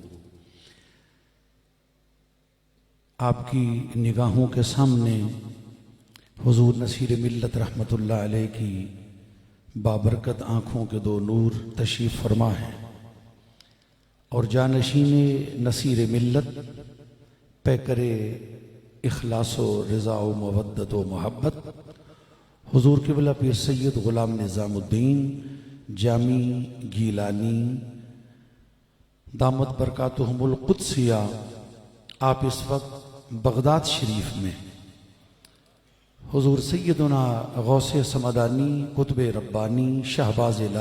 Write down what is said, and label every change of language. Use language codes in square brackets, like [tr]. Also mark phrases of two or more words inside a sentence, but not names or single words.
[ur] آپ کی نگاہوں کے سامنے حضور نصیر ملت [ar] رحمۃ اللہ علیہ [ur] کی بابرکت آنکھوں کے دو نور تشریف فرما ہیں، اور جانشین نصیر ملت، پیکر اخلاص و رضا و مودت و محبت، حضور قبلہ پیر سید غلام نظام الدین جامی گیلانی [ar] دامت برکاتہم القدسیہ، [ur] آپ اس وقت بغداد شریف میں حضور سیدنا غوث سمدانی قطب ربانی شہباز لا